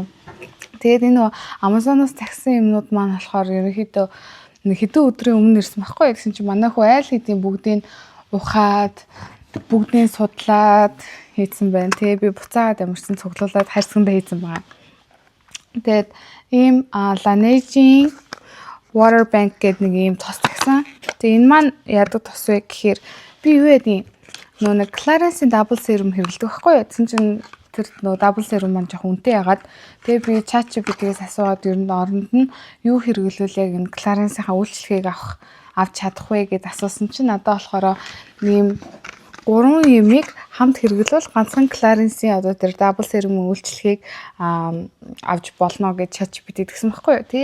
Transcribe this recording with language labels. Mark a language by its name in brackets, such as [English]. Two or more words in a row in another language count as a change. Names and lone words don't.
[Mongolian] Тэгээд энэ Amazon-оос захисан юмнууд маань болохоор ерөнхийдөө хэдэн өдрийн өмнө ирсэн байхгүй. Гэсэн чинь манай хүү айл хэдийн бүгдийг ухаад бүгдийг судлаад хийсэн байна. Тэгээ би буцаагаад ямарсан цуглуулад хайрцагтаа хийсэн байгаа. Тэгээд ийм Laneige water bank гэдэг нэг ийм тос захисан. Тэгээ энэ маань яадаг тос вэ гэхээр би юу яа нэг Clarins-ийн double serum хэрэглэдэг байхгүй юу? Тэгсэн чинь тэр double serum маань жоохон үнэтэй ягаад. Тэгээ би ChatGPT-ээс асууад ер нь оронд нь юу хэрэглүүл яг энэ Clarins-ийнхаа үйлчлэгийг авч чадах вэ гэд асуусан чинь надад болохоор ийм 3 юмыг хамт хэрэглүүл ганцхан Clarins-ийн одоо тэр double serum-ийн үйлчлэгийг авч болно гэж ChatGPT гэсэн байхгүй юу?